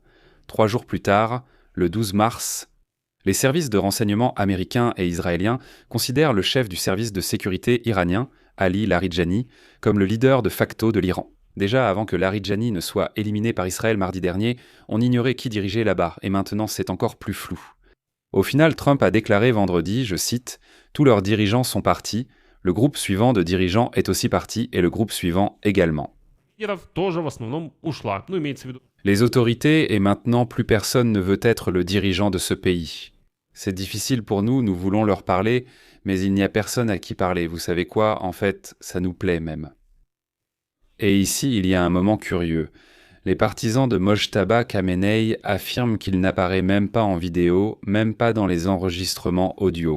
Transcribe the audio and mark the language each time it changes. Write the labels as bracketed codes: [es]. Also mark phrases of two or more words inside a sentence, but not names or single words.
[fr] 3 jours plus tard, le 12 mars, les services de renseignement américains et israéliens considèrent le chef du service de sécurité iranien, Ali Larijani, comme le leader de facto de l'Iran. Déjà, avant que Larijani ne soit éliminé par Israël mardi dernier, on ignorait qui dirigeait là-bas, et maintenant c'est encore plus flou. Au final, Trump a déclaré vendredi, je cite, « Tous leurs dirigeants sont partis, le groupe suivant de dirigeants est aussi parti, et le groupe suivant également. » [ru] тоже в основном ушла. Имеется в виду. [fr] Les autorités, et maintenant plus personne ne veut être le dirigeant de ce pays. C'est difficile pour nous, nous voulons leur parler, mais il n'y a personne à qui parler. Vous savez quoi, en fait, ça nous plaît même. Et ici, il y a un moment curieux. Les partisans de Mojtaba Khamenei affirment qu'il n'apparaît même pas en vidéo, même pas dans les enregistrements audio.